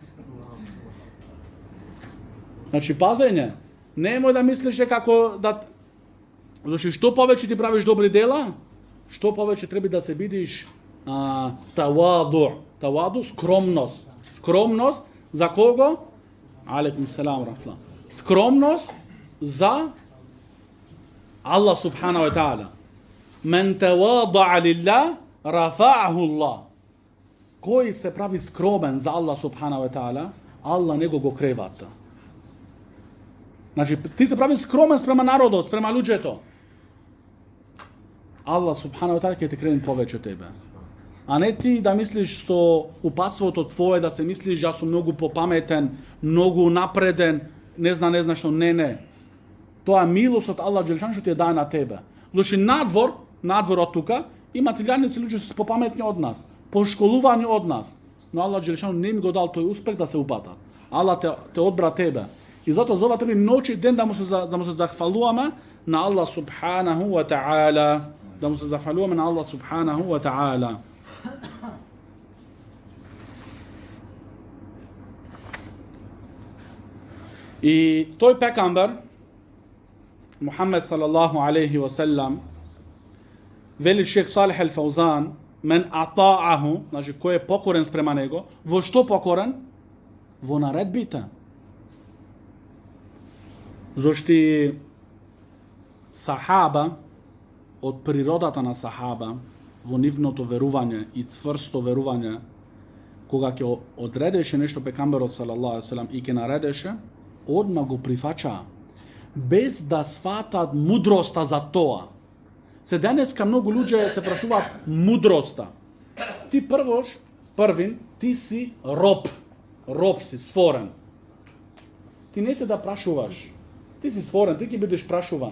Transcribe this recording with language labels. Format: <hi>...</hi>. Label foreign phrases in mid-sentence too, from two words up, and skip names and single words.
<mk>Значи, пазење, немој да мислиш како да... Значи, што повеќе ти правиш добри дела, што повеќе треба да се бидиш таваду. Таваду, скромност. Скромност за кого?</mk> <ar>عليكم السلام</ar> <mk>рахла. Скромност за</mk> <ar>الله سبحانه وتعالى. من تواضع لله رفعه الله.</ar> <mk>Кој се прави скромен за</mk> <ar>الله سبحانه وتعالى,</ar> <mk>Allah него го кревата. Значи, ти се прави скромен спрема народот, спрема луѓето.</mk> <ar>الله سبحانه وتعالى</ar> <mk>ќе те крени повеќе тебе. А не ти да мислиш со упатството твое, да се мислиш да сум многу попаметен, многу напреден, не зна што, не. Тоа е милост од</mk> <ar>الله جل شأنه</ar> <mk>што ти ја даде на тебе. Значи надвор од тука, имат илјадници луѓе што се попаметни од нас, пошколувани од нас. Но</mk> <ar>الله جل شأنه</ar> <mk>не им го дал тој успех да се упатат. Allah те одбра тебе. И затоа за ова треба ноќ и ден да му се захвалуваме на</mk> <ar>الله سبحانه وتعالى.</ar> <mk>Да му се захвалуваме на</mk> <ar>الله سبحانه وتعالى.</ar> <mk>И тој пекамбер, Мухаммед</mk> <ar>صلى الله عليه وسلم,</ar> <mk>вели Шех Салих ел Фаузан,</mk> <ar>من أطاعه,</ar> <mk>значи кој е покорен спрема него, во што покорен? Во наредбите. Зошто сахаба, од природата на сахаба, во нивното верување и цврсто верување, кога ќе одредеше нешто пекамберот</mk> <ar>صلى الله عليه وسلم</ar> <mk>и ќе наредеше, одма го прифачаа, без да сватат мудроста за тоа. Се денеска многу луѓе се прашуваат мудроста. Ти првин, ти си роб си, створен. Ти не се да прашуваш, ти си створен, ти ќе бидеш прашуван.</mk>